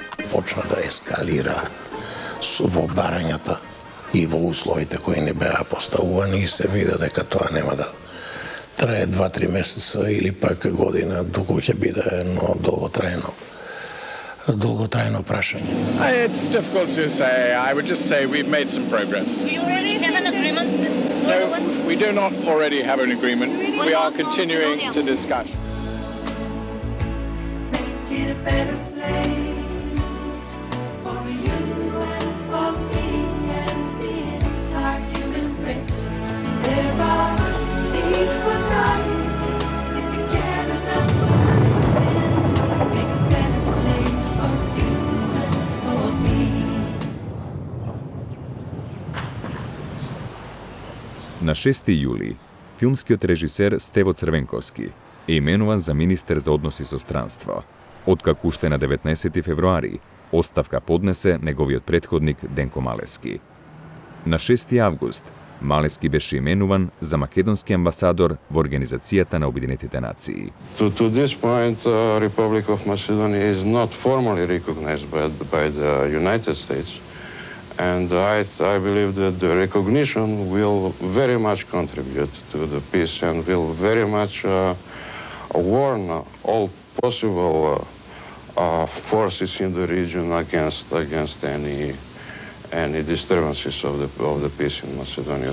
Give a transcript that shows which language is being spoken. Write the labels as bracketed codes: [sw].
[mk] Почна да ескалира во барањата и во условите кои не беа поставувани и се виде дека тоа нема да трае 2-3 месеца или пак година, доколку ќе биде едно долготрајно прашање. [en] It's difficult to say. I would just say we've made some progress. Do you already have an agreement? No, we do not already have an agreement. We are continuing to discuss. [mk] На 6. јули, филмскиот режисер Стево Црвенковски е именуван за министер за односи со странство, откако уште на 19. февруари оставка поднесе неговиот претходник Денко Малески. На 6. август Малески беше именуван за македонски амбасадор во Организацијата на Обединетите нации. [en] To this point, Republic of Macedonia is not formally recognized by the United States. And I believe that the recognition will very much contribute to the peace and will very much warn all possible forces in the region against any disturbances of the peace in Macedonia.